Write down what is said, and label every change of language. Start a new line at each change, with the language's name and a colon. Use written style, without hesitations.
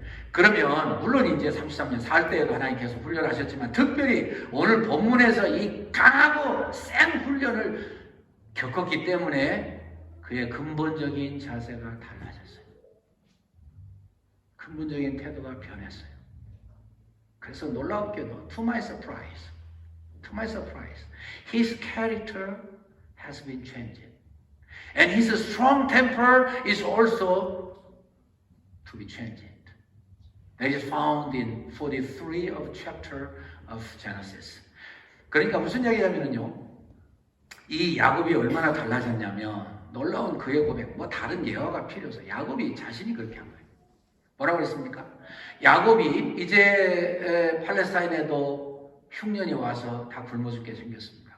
Korean: 그러면 물론 이제 33년 살 때에도 하나님 계속 훈련하셨지만 특별히 오늘 본문에서 이 강하고 센 훈련을 겪었기 때문에 그의 근본적인 자세가 달라졌어요. 근본적인 태도가 변했어요. 그래서 놀랍게도
English: to my surprise, his character has been changed. And his strong temper is also to be changed. That is found in 43 of chapter of Genesis.
Korean: 그러니까 무슨 이야기냐면요, 이 야곱이 얼마나 달라졌냐면 놀라운 그의 고백, 뭐 다른 예화가 필요 없어요. 야곱이 자신이 그렇게 한 거예요. 뭐라고 그랬습니까? 야곱이 이제 팔레스타인에도 흉년이 와서 다 굶어 죽게 생겼습니다.